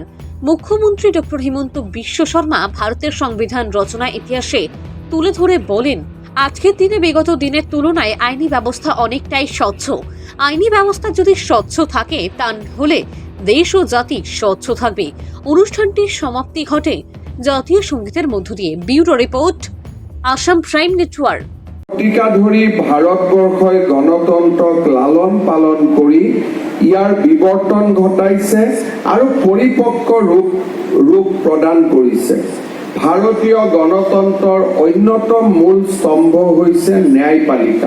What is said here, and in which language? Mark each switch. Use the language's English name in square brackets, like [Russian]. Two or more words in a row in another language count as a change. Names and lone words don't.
[Bangla] মুখ্যমন্ত্রী ডক্টর হিমন্ত বিশ্ব শর্মা ভারতের সংবিধান রচনা ইতিহাসে তুলে ধরে বলেন, আজকের দিনে বিগত দিনের তুলনায় আইনি ব্যবস্থা অনেকটাই স্বচ্ছ। আইনি ব্যবস্থা যদি স্বচ্ছ থাকে তাহলে দেশ ও জাতি স্বচ্ছ থাকবে। অনুষ্ঠানটির সমাপ্তি ঘটে জাতীয় সঙ্গীতের মধ্য দিয়ে। ব্যুরো রিপোর্ট, আসাম প্রাইম নেটওয়ার্ক। [Assamese] শতিকা ধৰি ভাৰতবৰ্ষই গণতন্ত্ৰক লালন পালন কৰি ইয়াৰ বিৱৰ্তন ঘটাইছে আৰু পৰিপক্ক ৰূপ প্ৰদান কৰিছে। ভাৰতীয় গণতন্ত্ৰৰ অন্যতম মূল স্তম্ভ হৈছে ন্যায়পালিকা।